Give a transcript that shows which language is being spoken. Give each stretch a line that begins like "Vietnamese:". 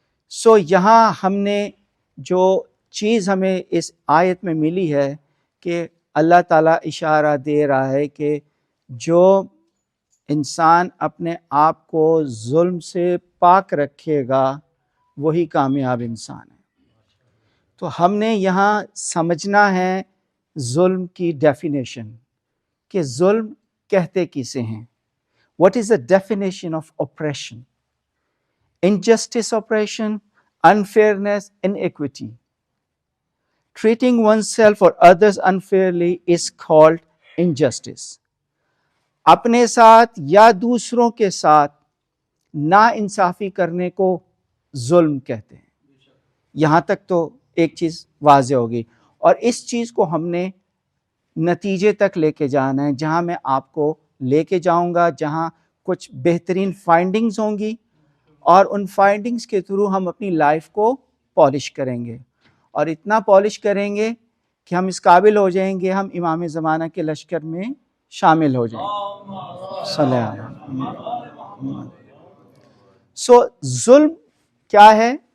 Urdu: So یہاں ہم نے جو چیز ہمیں اس آیت میں ملی ہے کہ اللہ تعالیٰ اشارہ دے رہا ہے کہ جو انسان اپنے آپ کو ظلم سے پاک رکھے گا وہی کامیاب انسان ہے۔ تو ہم نے یہاں سمجھنا ہے ظلم کی ڈیفینیشن، کہ ظلم کہتے کسے ہیں۔
English: What is the definition of oppression? Injustice oppression, unfairness, inequity. Treating oneself or others unfairly is called injustice.
Urdu: اپنے ساتھ یا دوسروں کے ساتھ نا انصافی کرنے کو ظلم کہتے ہیں۔ یہاں تک تو ایک چیز واضح ہوگی، اور اس چیز کو ہم نے نتیجے تک لے کے جانا ہے، جہاں میں آپ کو لے کے جاؤں گا، جہاں کچھ بہترین فائنڈنگز ہوں گی، اور ان فائنڈنگز کے تھرو ہم اپنی لائف کو پالش کریں گے، اور اتنا پالش کریں گے کہ ہم اس قابل ہو جائیں گے، ہم امام زمانہ کے لشکر میں شامل ہو جائیں گے۔ صلی اللہ علیہ وسلم۔ سو ظلم کیا ہے؟